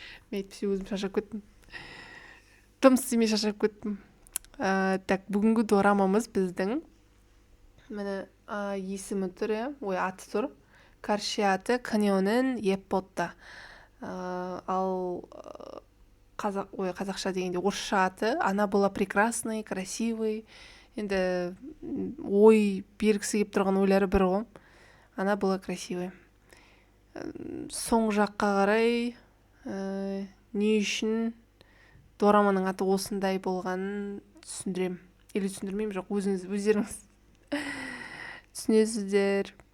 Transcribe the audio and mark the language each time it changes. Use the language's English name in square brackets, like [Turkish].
[Kazakh] Мен әйтпесе өзім шаршап кеттім. Тым істемей шаршап кеттім. Так, бүгінгі дорамамыз біздің. Міне есімі тұр, аты тұр. Каршиаты каньонын еппотта. Ал қазақша дегенде орысша аты. [Russian] Она была прекрасной, красивой. [Kazakh] Енді ой бергісі келіп тұрған ойлары бір ғой. [Russian] Она была красивой. [Kazakh] Соң жаққа қарай не үшін дораманың аты осындай болғанын түсіндірем. Или түсіндірмеймін, жоқ, өздеріңіз түсінесіздер.